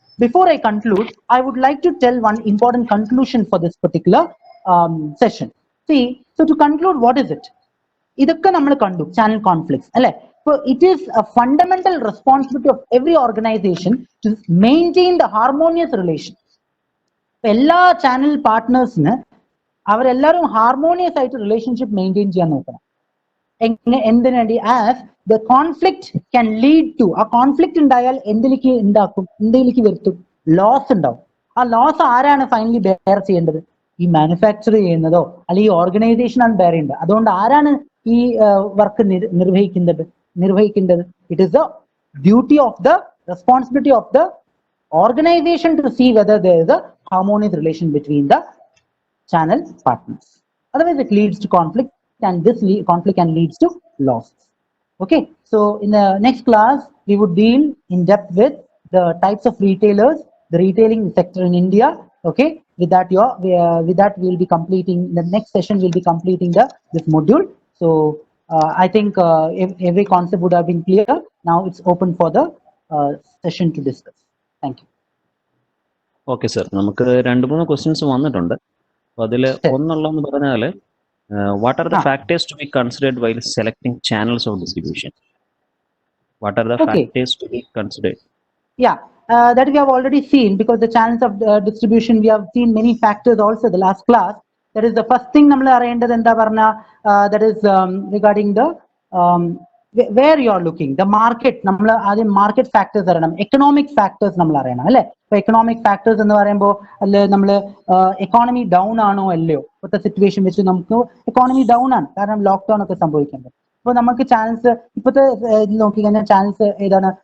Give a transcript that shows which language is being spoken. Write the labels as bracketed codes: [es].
[en] Before I conclude, I would like to tell one important conclusion for this particular session. See, so to conclude, what is it? [ml] ഇതൊക്കെ നമ്മൾ കണ്ടു, channel conflicts അല്ലെ. [en] So it is a fundamental responsibility of every organization to maintain the harmonious relation. [ml] എല്ലാ channel പാർട്ട്നേഴ്സിന് അവരെല്ലാവരും harmonious ആയിട്ട് relationship maintain ചെയ്യാൻ നോക്കണം. എന്തിനു വേണ്ടി? [en] as the conflict can lead to, [ml] ആ കോൺഫ്ലിക്ട് ഉണ്ടായാൽ എന്തിലേക്ക് വരുത്തും? ലോസ് ഉണ്ടാവും. ആ ലോസ് ആരാണ് ഫൈനലി ബെയർ ചെയ്യേണ്ടത്? ഈ മാനുഫാക്ചർ ചെയ്യുന്നതോ അല്ലെങ്കിൽ ഈ ഓർഗനൈസേഷനാണ് ബെയർ ചെയ്യേണ്ടത്. അതുകൊണ്ട് ആരാണ് ഈ work നിർവഹിക്കേണ്ടത്? [en] It is the duty of the responsibility of the organization to see whether there is a harmonious relation between the channel partners. Otherwise it leads to conflict, and this conflict can leads to losses. Okay, so in the next class we would deal in depth with the types of retailers, the retailing sector in India. Okay, with that we will be completing the next session. We'll be completing this module. So I think every concept would have been clear. Now it's open for the session to discuss. Thank you. [ml] Okay sir, നമുക്ക് 2-3 questions വന്നിട്ടുണ്ട്. അപ്പോൾ അതിൽ ഒന്നുള്ളതെന്ന് പറഞ്ഞാൽ [en] What are the factors to be considered while selecting channels of distribution? What are the factors to be considered? That we have already seen, because the channels of distribution we have seen many factors also the last class. That is the first thing [ml] നമ്മൾ അറിയേണ്ടത് എന്താ പറഞ്ഞ, [en] that is regarding the where you are looking, the market. [ml] നമ്മൾ ആദ്യം market factors അറിയണം, economic factors നമ്മൾ അറിയണം അല്ലെ. ഇപ്പൊ എക്കണോമിക് ഫാക്ടേഴ്സ് എന്ന് പറയുമ്പോൾ അല്ലെ നമ്മൾ എക്കോണമി ഡൗൺ ആണോ അല്ലയോ, ഇപ്പോഴത്തെ സിറ്റുവേഷൻ വെച്ച് നമുക്ക് എക്കോണമി ഡൗൺ ആണ്, കാരണം ലോക്ക്ഡൌൺ ഒക്കെ സംഭവിക്കുന്നുണ്ട്. അപ്പോൾ നമുക്ക് ചാനൽസ് ഇപ്പോഴത്തെ ഇതിൽ നോക്കി കഴിഞ്ഞാൽ ചാനൽസ് ഏതാണ്?